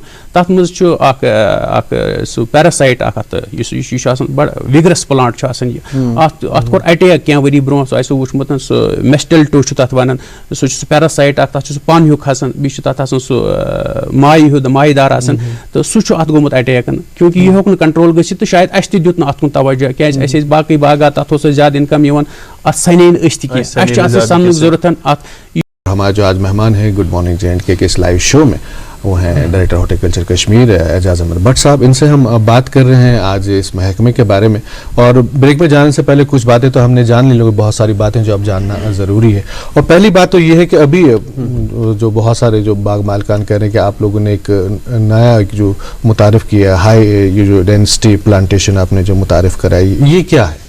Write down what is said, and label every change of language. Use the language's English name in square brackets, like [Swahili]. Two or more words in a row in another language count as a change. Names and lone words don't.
[Kashmiri] تتھ منٛز چھُ اکھ سُہ پیراسایٹ اکھ اتھ یہِ چھُ آسان بڑٕ وِگرس پلانٹ چھُ آسان یہِ اتھ کوٚر اٹیک کینٛہہ ؤری برونٛہہ سُہ آسیو وٕچھمُت سُہ میسٹلٹو چھُ تتھ ونان سُہ چھُ سُہ پیراسایٹ اکھ تتھ چھُ سُہ پن ہیوٗ کھسان بیٚیہِ چھُ تتھ آسان سُہ مایہِ ہیوٗ مایہِ دار آسان تہٕ سُہ چھُ اتھ گوٚمُت اٹیکن کیونکہ یہِ ہیوٚک نہٕ کنٹرول گٔژھِتھ تہٕ شاید اَسہِ تہِ دیُت نہٕ اتھ کُن توجہ کیازِ اَسہِ ٲسۍ باقٕے باغات تتھ اوس اَسہِ زیادٕ انکم یِوان اتھ سنے نہٕ أسۍ تہِ کینٛہہ اَسہِ چھُ اتھ سننُک ضروٗرت اتھ. [Urdu] ہمارے جو آج مہمان ہیں گڈ مارننگ JNK کے اس لائیو شو میں وہ ہیں [English] Director Horticulture [Urdu] کشمیر اعجاز احمد بٹ صاحب. ان سے ہم بات کر رہے ہیں آج اس محکمے کے بارے میں اور بریک میں جانے سے پہلے کچھ باتیں تو ہم نے جان لی بہت ساری باتیں جو اب جاننا ضروری ہے. اور پہلی بات تو یہ ہے کہ ابھی جو بہت سارے جو باغ مالکان کہہ رہے ہیں کہ آپ لوگوں نے ایک نیا جو متعارف کیا ہائی یہ جو [English] density plantation [Urdu] آپ نے جو متعارف کرائی یہ کیا ہے؟